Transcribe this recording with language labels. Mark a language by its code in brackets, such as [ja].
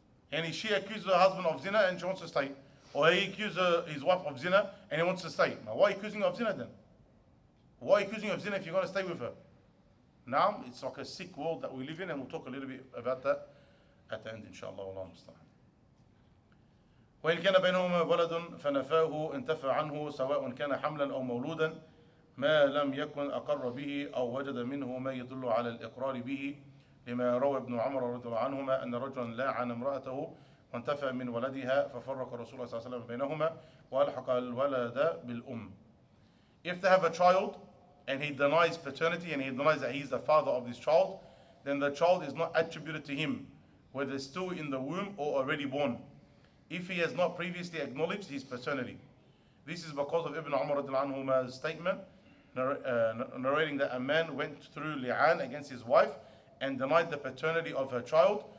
[en] And she accuses her husband of zina and she wants to stay. Or he accuses his wife of zina and he wants to stay. Now why are you accusing her of zina then? Why are you accusing her of zina if you're going to stay with her? Now, it's like a sick world that we live in, and we'll talk a little bit about that at the end, inshallah. [ar] Wallahu musta'an. وإن كان بينهما ولد فنفاه انتفى عنه سواء كان حملا أو مولودا ما لم يكن أقر به أو وجد منه ما يدل على الإقرار به لما روى ابن عمر رضي الله عنهما أن رجلا لاعن امرأته وانتفى من ولدها ففرق رسول الله صلى الله عليه وسلم بينهما وألحق الولد بالأم. [en] If they have a child and he denies paternity and he denies that he's the father of this child, then the child is not attributed to him, whether still in the womb or already born, if he has not previously acknowledged his paternity. This is because of Ibn Umar anhuma's statement narrating that a man went through li'an against his wife and denied the paternity of her child.